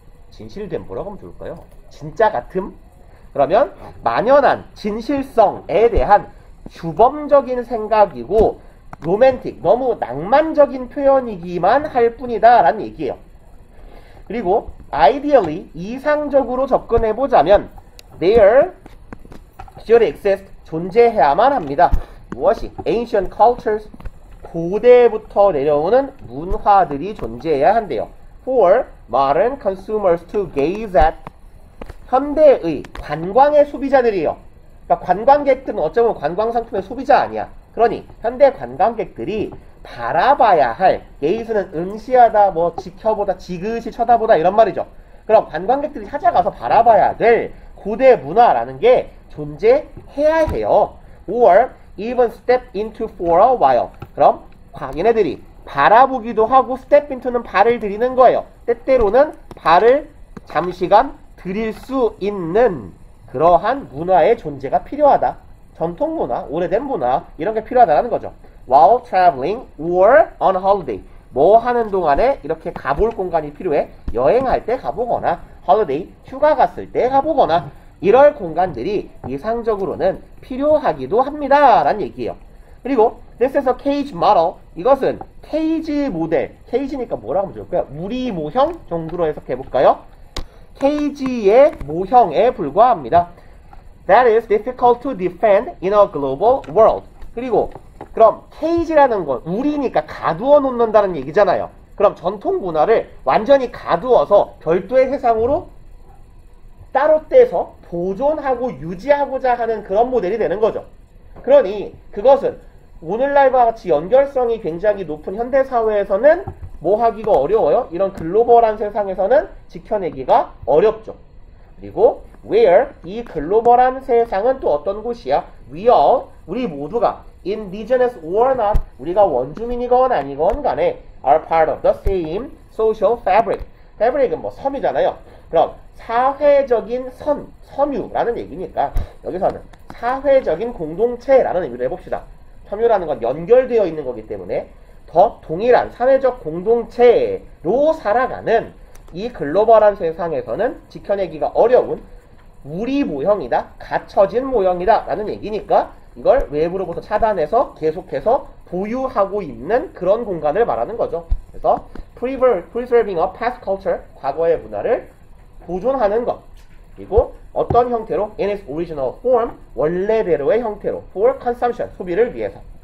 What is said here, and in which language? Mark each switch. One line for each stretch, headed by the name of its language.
Korean: 진실됨 뭐라고 하면 좋을까요? 진짜 같음? 그러면 만연한 진실성에 대한 주범적인 생각이고 로맨틱, 너무 낭만적인 표현이기만 할 뿐이다 라는 얘기예요. 그리고
English: ideally,
Korean: 이상적으로 접근해보자면
English: there should exist,
Korean: 존재해야만 합니다. 무엇이? ancient cultures, 고대부터 내려오는 문화들이 존재해야 한대요.
English: for modern consumers to gaze at,
Korean: 현대의 관광의 소비자들이요. 그러니까 관광객들은 어쩌면 관광상품의 소비자 아니야. 그러니 현대 관광객들이 바라봐야 할, gaze는 응시하다, 뭐 지켜보다, 지그시 쳐다보다 이런 말이죠. 그럼 관광객들이 찾아가서 바라봐야 될 고대 문화라는 게 존재해야 해요.
English: or even step into for a while.
Korean: 그럼 얘네들이 바라보기도 하고 step into는 발을 들이는 거예요. 때때로는 발을 잠시간 들일 수 있는 그러한 문화의 존재가 필요하다. 전통 문화, 오래된 문화 이런 게 필요하다는 거죠.
English: While traveling or on holiday.
Korean: 뭐 하는 동안에 이렇게 가볼 공간이 필요해. 여행할 때 가보거나 holiday, 휴가 갔을 때 가보거나 이럴 공간들이 이상적으로는 필요하기도 합니다. 라는 얘기예요.
English: 그리고 this is a cage model.
Korean: 이것은 케이지 모델. 케이지니까 뭐라고 하면 좋을까요? 우리 모형 정도로 해석해 볼까요? hazy의 모형에 불과합니다.
English: That is difficult to defend in a global world.
Korean: 그리고 그럼 cage라는 건 우리니까 가두어 놓는다는 얘기잖아요. 그럼 전통 문화를 완전히 가두어서 별도의 세상으로 따로 떼서 보존하고 유지하고자 하는 그런 모델이 되는 거죠. 그러니 그것은 오늘날과 같이 연결성이 굉장히 높은 현대사회에서는 뭐 하기가 어려워요? 이런 글로벌한 세상에서는 지켜내기가 어렵죠. 그리고 where 이 글로벌한 세상은 또 어떤 곳이야?
English: We all
Korean: 우리 모두가
English: indigenous or not
Korean: 우리가 원주민이건 아니건 간에
English: are part of the same social fabric.
Korean: fabric은 뭐 섬이잖아요. 그럼 사회적인 섬유라는 얘기니까 여기서는 사회적인 공동체라는 의미로 해봅시다. 섬유라는 건 연결되어 있는 거기 때문에 더 동일한 사회적 공동체로 살아가는 이 글로벌한 세상에서는 지켜내기가 어려운 우리 모형이다, 갖춰진 모형이다 라는 얘기니까 이걸 외부로부터 차단해서 계속해서 보유하고 있는 그런 공간을 말하는 거죠. 그래서
English: preserving a past culture,
Korean: 과거의 문화를 보존하는 것. 그리고 어떤 형태로?
English: in its original form,
Korean: 원래대로의 형태로
English: for consumption,
Korean: 소비를 위해서.